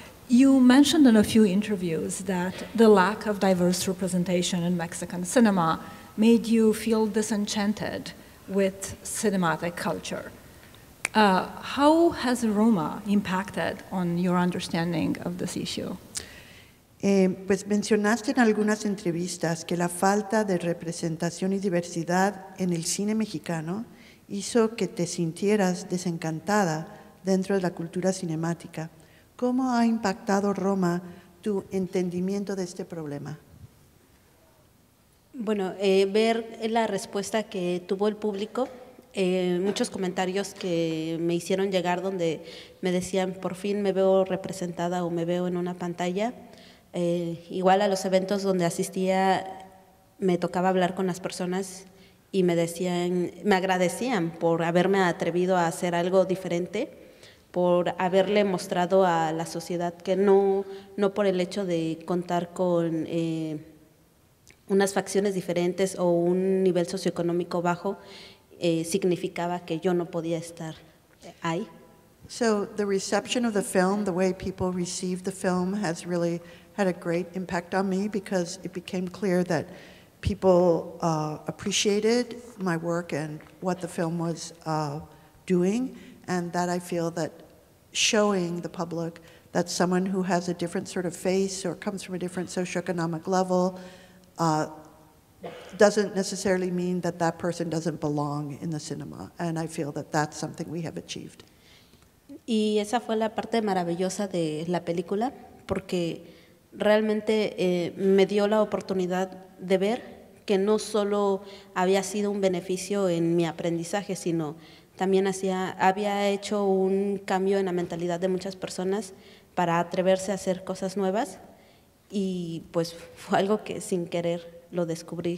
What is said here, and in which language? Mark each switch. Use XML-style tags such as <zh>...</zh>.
<en>You mentioned in a few interviews that the lack of diverse representation in Mexican cinema made you feel disenchanted with cinematic culture. How has Roma impacted on your understanding of this issue?</en> <es>Pues mencionaste en algunas entrevistas que la falta de representación y diversidad en el cine mexicano hizo que te sintieras desencantada dentro de la cultura cinemática. ¿Cómo ha impactado Roma tu entendimiento de este problema? Bueno, ver la respuesta que tuvo el público, muchos comentarios que me hicieron llegar donde me decían, por fin me veo representada o me veo en una pantalla. Igual a los eventos donde asistía me tocaba hablar con las personas y me agradecían por haberme atrevido a hacer algo diferente, por haberle mostrado a la sociedad que no por el hecho de contar con unas facciones diferentes o un nivel socioeconómico bajo, significaba que yo no podía estar ahí.</es> <en>So the reception of the film, the way people received the film, has really had a great impact on me because it became clear that people appreciated my work and what the film was doing, and that I feel that showing the public that someone who has a different sort of face or comes from a different socioeconomic level doesn't necessarily mean that that person doesn't belong in the cinema, and I feel that that's something we have achieved.</en> <es>Y esa fue la parte maravillosa de la película, porque realmente me dio la oportunidad de ver que no solo había sido un beneficio en mi aprendizaje, sino también había hecho un cambio en la mentalidad de muchas personas para atreverse a hacer cosas nuevas, y pues fue algo que sin querer lo descubrí.</es>